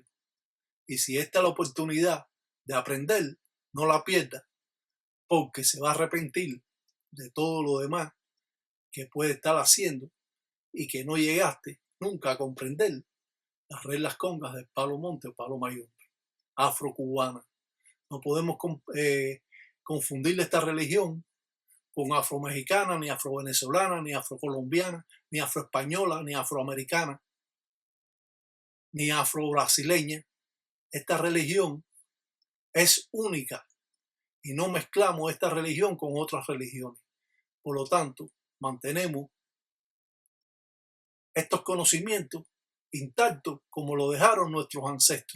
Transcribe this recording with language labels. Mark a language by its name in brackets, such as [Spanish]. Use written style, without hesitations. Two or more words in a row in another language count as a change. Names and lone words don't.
[Spanish] Y si esta es la oportunidad de aprender, no la pierda, porque se va a arrepentir de todo lo demás que puede estar haciendo y que no llegaste nunca a comprender las reglas congas del palo monte o palo mayombe, afrocubana. No podemos confundir esta religión con afromexicana, ni afrovenezolana, ni afrocolombiana, ni afroespañola, ni afroamericana, ni afrobrasileña. Esta religión es única y no mezclamos esta religión con otras religiones. Por lo tanto, mantenemos estos conocimientos intactos como lo dejaron nuestros ancestros.